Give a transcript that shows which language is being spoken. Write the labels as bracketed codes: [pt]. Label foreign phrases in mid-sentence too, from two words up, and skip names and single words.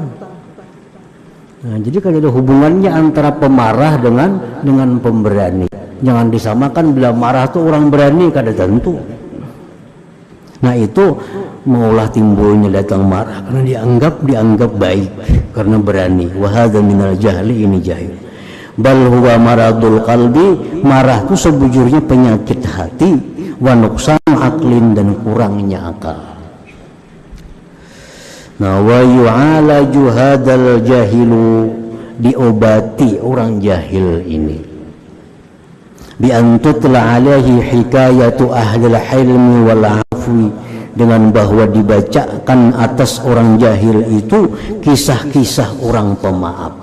[bjn] Nah, jadi kada ada hubungannya antara pemarah dengan pemberani. Jangan disamakan bila marah itu orang berani, kada tentu. Nah itu maulah timbulnya datang marah karena dianggap baik karena berani. [ar] وهذا من الجهل, [bjn] ini jahil. [ar] بل هو مرض القلب, [bjn] marah itu sebujurnya penyakit hati, [ar] ونقصان عقل, [bjn] dan kurangnya akal. Nah [ar] ويعالج هذا الجاهل, [bjn] diobati orang jahil ini [ar] بأن تتلى عليه حكاية أهل الحلم والعفو, [bjn] dengan bahwa dibacakan atas orang jahil itu kisah-kisah orang pemaaf.